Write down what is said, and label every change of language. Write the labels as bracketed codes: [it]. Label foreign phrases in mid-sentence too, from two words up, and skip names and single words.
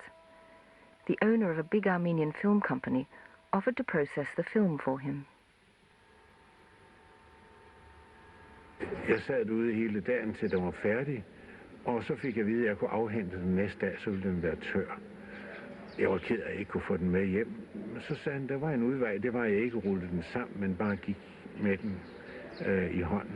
[en] The owner of a big Armenian film company offered to process the film for him. [da] Jeg sad ude hele dagen til den var færdig, og så fik jeg at vide, at jeg kunne afhente den næste dag, så ville den være tør. Jeg var ked af, at jeg ikke kunne få den med hjem. Men så sagde han, der var en udvej, det var, at jeg ikke rullede den sammen, men bare gik med den i hånden.